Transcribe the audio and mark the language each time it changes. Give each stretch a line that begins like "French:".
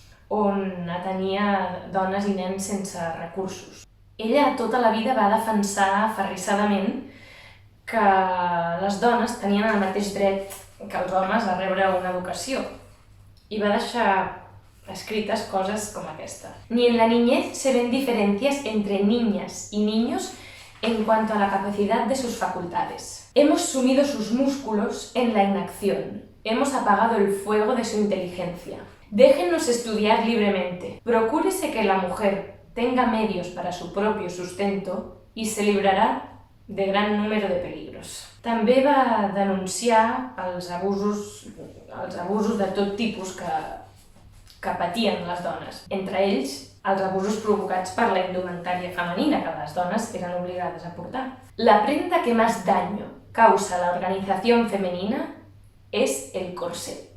Catalan: on atenia dones i nens sense recursos. Ella tota la vida va defensar aferrissadament que les dones tenien el mateix dret que els homes a rebre una educació i va deixar escrites
Spanish: cosas como esta. Ni en la niñez se ven diferencias entre niñas y niños en cuanto a la capacidad de sus facultades. Hemos sumido sus músculos en la inacción. Hemos apagado el fuego de su inteligencia. Déjennos estudiar libremente. Procúrese que la mujer tenga medios para su propio sustento y se librarà de gran número de peligros.
Catalan: També va denunciar els abusos de tot tipus que patien les dones. Entre ells, els abusos provocats per la indumentària femenina que les dones eren obligades a portar.
Spanish: La prenda que más daño causa la organización femenina és el corset.